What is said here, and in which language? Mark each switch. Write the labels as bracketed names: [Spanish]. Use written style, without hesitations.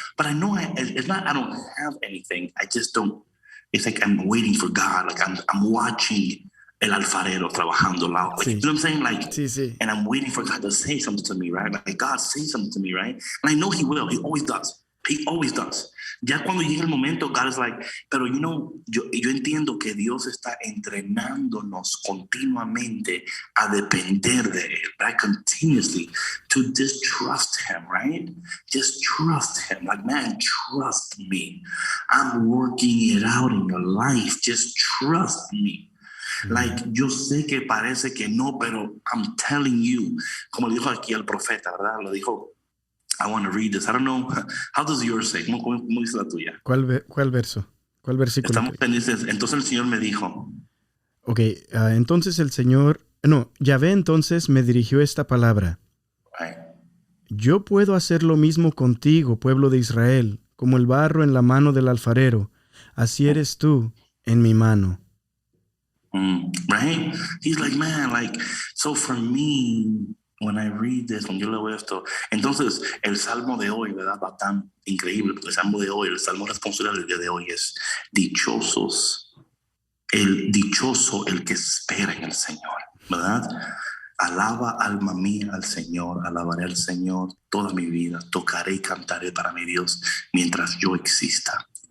[English] But I know it's not, I don't have anything. I just don't, it's like I'm waiting for God. Like, I'm watching [Spanish] el alfarero trabajando. [English] Like, sí. You know what I'm saying? Like, sí, sí. And I'm waiting for God to say something to me, right? Like, God, say something to me, right? And I know He will. He always does. He always does. [Spanish] Ya cuando llega el momento, [English] God is like, [Spanish] pero yo entiendo que Dios está entrenándonos continuamente a depender de Él, right? [English] Continuously, to just trust Him, right? Just trust Him. Like, man, trust me. I'm working it out in your life. Just trust me. [Spanish] Like, yo sé que parece que no, pero [English] I'm telling you, [Spanish] como le dijo aquí el profeta, ¿verdad? Lo dijo, [English] I want to read this. I don't know. How does yours say? [Spanish] ¿Cómo dice la tuya? ¿Cuál verso? ¿Cuál versículo? Estamos pendientes. Entonces el Señor me dijo. Ok, entonces el Señor... No, Yahvé entonces me dirigió esta palabra. [English] Right. [Spanish] Yo puedo hacer lo mismo contigo, pueblo de Israel, como el barro en la mano del alfarero. Así eres tú en mi mano. [English] Right? He's like, man, like, so for me... When I read this, [Spanish] cuando yo leo esto, entonces el salmo de hoy, ¿verdad? Va tan increíble, porque el salmo de hoy, el salmo responsorial del día de hoy es dichoso el que espera en el Señor, ¿verdad? Alaba, alma mía, al Señor, alabaré al Señor toda mi vida, tocaré y cantaré para mi Dios mientras yo exista.